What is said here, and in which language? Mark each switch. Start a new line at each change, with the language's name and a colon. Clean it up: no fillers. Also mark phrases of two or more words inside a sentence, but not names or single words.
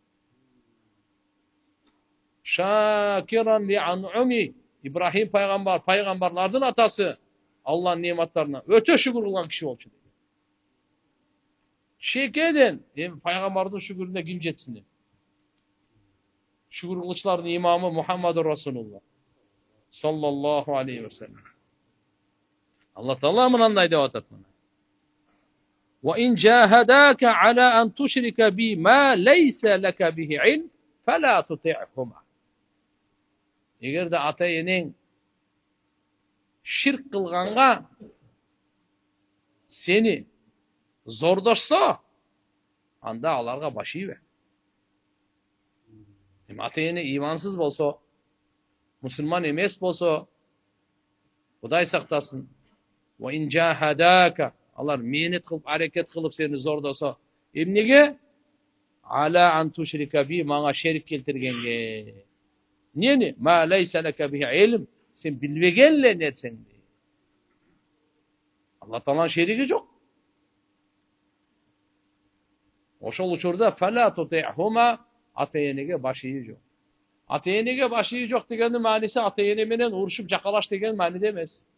Arabic: شاكرا لأنعمه.
Kyrgyz: Ибрахим пайгамбар, пайгамбарлардын атасы, Алланын неаматтарына өтө шүгүр кылган киши болчу. Шекеден эми пайгамбардын шүгүрүнө ким жетсин? Шүгүр кылуучулардын имамы
Arabic: محمد رسول الله صلى الله عليه وسلم.
Kyrgyz: Алла Таала мындай деп атат.
Arabic: وإن جاهداك على أن تشرك بي ما ليس لك به علم فلا تطعهما.
Kyrgyz: Эгерде ата-энең ширк кылганга сени зордошсо, анда аларга баш ийбе. Ата-эне имансыз болсо, мусулман эмес болсо, Кудай сактасын.
Arabic: وإن جاهداك,
Kyrgyz: алар менет кылып, аракет кылып сени зордосо, эмнеге?
Arabic: على أن تشرك بي,
Kyrgyz: мага шерик келтиргенге.
Arabic: Нени? ما ليس لك به علم,
Kyrgyz: сен билбеген эле нерсеңди. Алла Тааланын шериги жок. Ошол учурда
Arabic: فلا تطعهما,
Kyrgyz: ата-энеге баш ийүү жок. Ата-энеге баш ийүү жок дегендин мааниси ата-эне менен урушуп жакалаш деген мааниде эмес.